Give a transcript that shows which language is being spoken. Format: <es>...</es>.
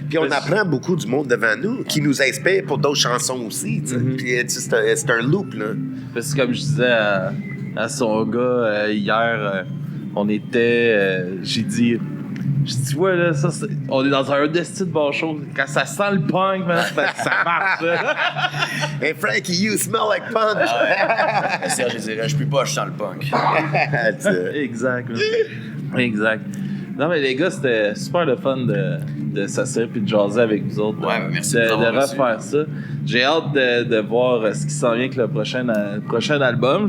<fr>Puis on apprend beaucoup du monde devant nous qui nous inspire pour d'autres chansons aussi. Puis c'est un loop, là. Parce que comme je disais à son gars hier, on était... j'ai dit, ouais, là, ça, on est dans un destin de bon show. Quand ça sent le punk, man, ça marche, là.</fr> <en>Hey, Frankie, you smell like punk.</en> <fr>Serge, je dirais, je peux pas, je sens le punk. Exact. Exact. Non, mais les gars, c'était super le fun de s'asseoir puis de jaser avec vous autres. Ouais, merci de refaire ça. J'ai hâte de voir ce qui s'en vient avec le prochain album.</fr>